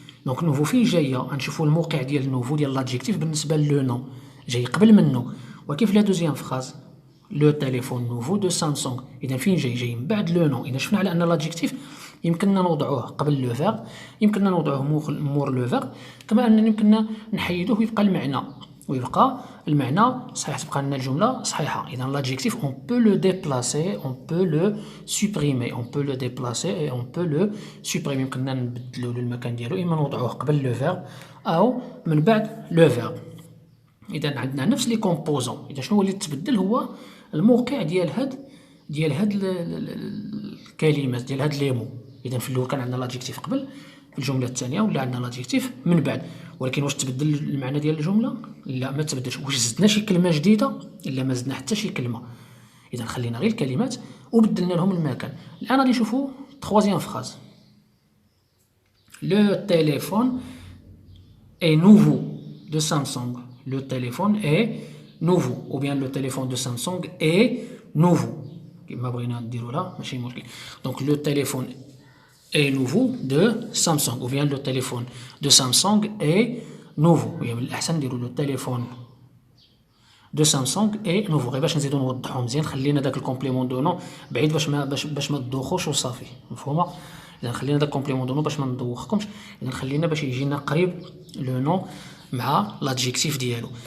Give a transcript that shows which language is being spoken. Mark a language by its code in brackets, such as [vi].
[ar] دونك نوفو فين جايه؟ غنشوفوا الموقع ديال نوفو ديال لادجيكتيف بالنسبه لو نون جاي قبل منه، وكيف لا دوزيام فراز لو تليفون نوفو دو سامسونج. اذا فين جاي من بعد لو نون. اذا شفنا على ان لادجيكتيف يمكننا نوضعوه قبل لو فيرب، يمكننا نوضعوه مور لو فيرب، كما ان يمكننا نحيدوه ويبقى المعنى صحيح، تبقى لنا الجمله صحيحه. [fr] اذا l'adjectif on peut le déplacer, on peut le supprimer, on peut le déplacer et on peut le supprimer. [ar] يمكننا نبدلو للمكان ديالو، اما نوضعوه قبل لو فيرب او من بعد لو فيرب. اذا عندنا نفس لي كومبوزون. اذا شنو اللي تبدل هو الموقع ديال هاد الكلمات ديال هاد لي مو. اذا في الاول كان عندنا لادجيكتيف قبل، في الجمله الثانيه ولا عندنا لادجيكتيف من بعد. ولكن واش تبدل المعنى ديال الجمله؟ لا، ما تبدلش. واش زدنا شي كلمه جديده؟ لا، ما زدنا حتى شي كلمه. اذا خلينا غير الكلمات وبدلنا لهم المكان. الان غادي نشوفوا [fr] troisième phrase. Le téléphone est nouveau de Samsung. Le téléphone est nouveau, ou bien le téléphone de Samsung est nouveau. [ar] كما بغينا نديروها ماشي مشكل. [fr] دونك لو تيليفون est nouveau de Samsung ou bien le téléphone de Samsung est nouveau. [ar] وهي من الأحسن نديرو لو تيليفون دو سامسونج اي نوفو، غير باش نزيدو نوضحو مزيان. خلينا داك الكومبليمون دو نو بعيد باش ما تدوخوش وصافي، مفهومه؟ اذا خلينا داك الكومبليمون دو نو باش ما ندوخكمش، اذا خلينا باش يجينا قريب لو نو مع لادجيكتيف ديالو.